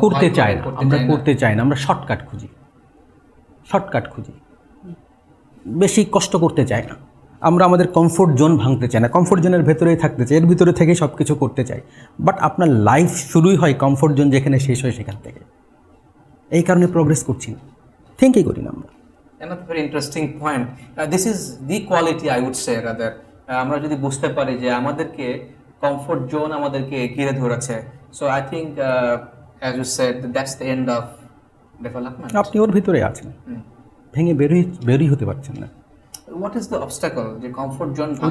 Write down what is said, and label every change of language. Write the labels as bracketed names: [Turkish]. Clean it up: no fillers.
[Bangla] করতে চাই না, আমরা করতে চাই না, আমরা শর্টকাট খুঁজি, বেশি কষ্ট করতে চাই না। আমরা আমাদের কমফোর্ট জোন ভাঙতে চাই না, কমফোর্ট জোনের ভেতরেই থাকতে চাই, এর ভিতরে থেকেই সব কিছু করতে চাই। বাট আপনার লাইফ শুরুই হয় কমফোর্ট জোন যেখানে শেষ হয় সেখান থেকে। এই কারণে প্রোগ্রেস করছি না, থিঙ্কই করি না আমরা। [English] Another very interesting point. This is the quality, I would say, rather. [Bangla] আমরা যদি বুঝতে পারি যে আমাদেরকে কমফোর্ট জোন আমাদেরকে ঘিরে ধরেছে, [English] So I think as you said that's the end of development. [Bangla] আপনি ওর ভিতরে আছেন, ভেঙে বেরোই হতে পারছেন না। [English] What is the obstacle যে comfort zone?